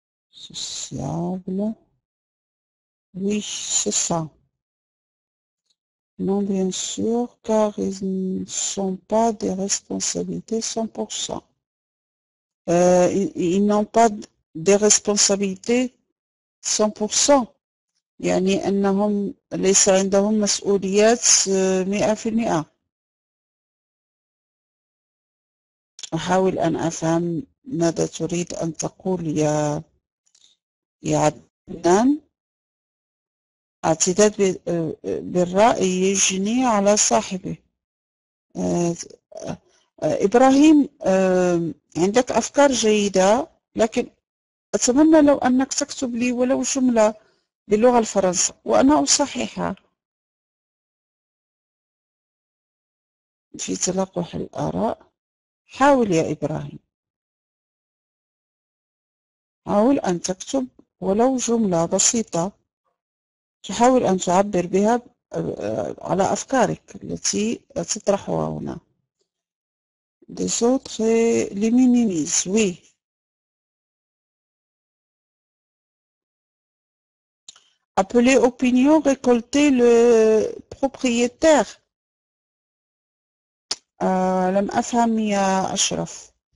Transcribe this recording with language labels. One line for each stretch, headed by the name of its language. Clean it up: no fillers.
French: Sociables. Oui, c'est ça. Non, bien sûr, car ils ne sont pas des responsabilités 100%. Ils n'ont pas des responsabilités 100%.
Arabic: يعني أنهم ليس عندهم مسؤوليات 100%. أحاول أن أفهم ماذا تريد أن تقول يا عدنان. اعتداد بالرأي يجني على صاحبه. إبراهيم، عندك أفكار جيدة، لكن أتمنى لو أنك تكتب لي ولو جملة باللغة الفرنسية وأنا أصححها. في تلقح الآراء، حاول يا إبراهيم، حاول أن تكتب ولو جملة بسيطة تحاول أن تعبر بها على أفكارك التي تطرحها هنا.
French: Des autres les minimisent, oui. Appeler opinion, récolter le propriétaire.
Arabic: لم أفهم يا أشرف.